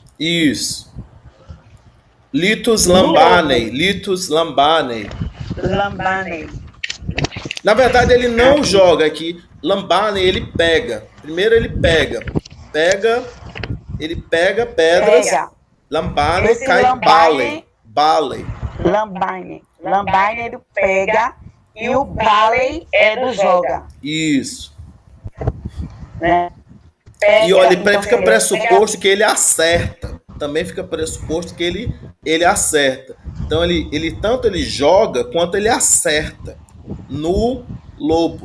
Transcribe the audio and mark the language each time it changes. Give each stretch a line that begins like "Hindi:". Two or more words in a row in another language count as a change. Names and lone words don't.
Portuguese: isso, litus Lambane. lambanei. Na verdade, ele não joga aqui. Lambane, ele pega. Primeiro ele pega pedras. Pega. Lambane Esse cai lambane- bale. Lambaine. Lambaine ele pega e o Baley é do joga. Isso. Né? Pega, E olha, então, fica ele pressuposto que ele acerta. Também fica pressuposto que ele acerta. Então ele tanto ele joga quanto ele acerta no lobo.